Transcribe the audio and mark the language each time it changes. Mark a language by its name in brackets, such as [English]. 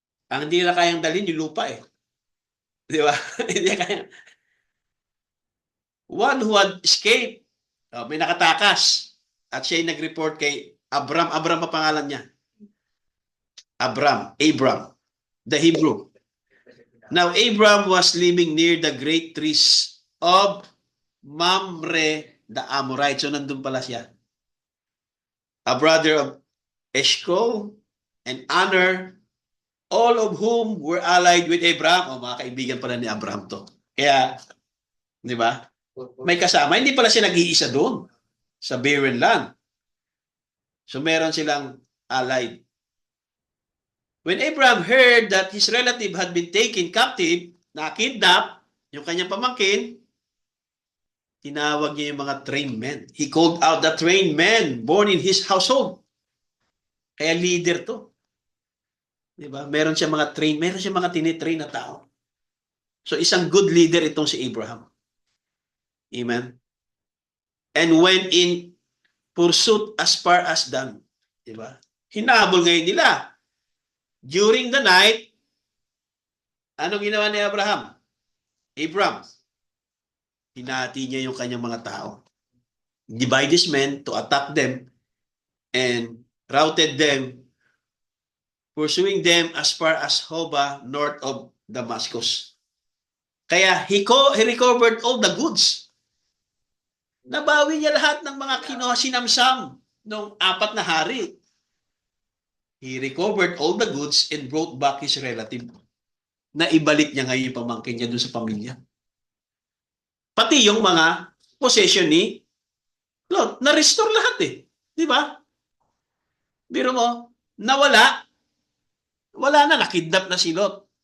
[Filipino] Ang hindi na kayang dalhin yung lupa Di ba? Hindi kaya. [English] One who had escaped, [Filipino] may nakatakas, at siya ay nag-report kay Abram. Abram ang pangalan niya. [English] Abram, the Hebrew. Now, Abram was living near the great trees of Mamre, the Amorite. [Filipino] So, nandun pala siya. [English] A brother of Eshcol and Aner, all of whom were allied with Abraham. [Filipino] Mga kaibigan pala ni Abraham to. Kaya, di ba? May kasama. Hindi pala siya nag-iisa doon sa barren land. So, meron silang allied. [English] When Abraham heard that his relative had been taken captive, [Filipino] na-kidnap, yung kanyang pamangkin, tinawag niya yung mga trained men. [English] He called out the trained men born in his household. [Filipino] Kaya leader to. Diba? Meron siya mga tinitrain na tao. So isang good leader itong si Abraham. Amen. [English] And went in pursuit as far as Dan. [Filipino] Diba? Hinabol ngayon nila. [English] During the night, [Filipino] anong ginawa ni Abraham? Hinati niya yung kanyang mga tao. [English] Divide his men to attack them and routed them, pursuing them as far as Hobah, north of Damascus. Kaya he recovered all the goods. [Filipino] Nabawi niya lahat ng mga sinamsam ng 4 na hari. [English] He recovered all the goods and brought back his relative. [Filipino] Naibalik niya ngayon yung pamangkin niya doon sa pamilya. Pati yung mga possession ni Lot, na-restore lahat Di ba? Biro mo, nawala. Wala na, nakidnap na si Lot.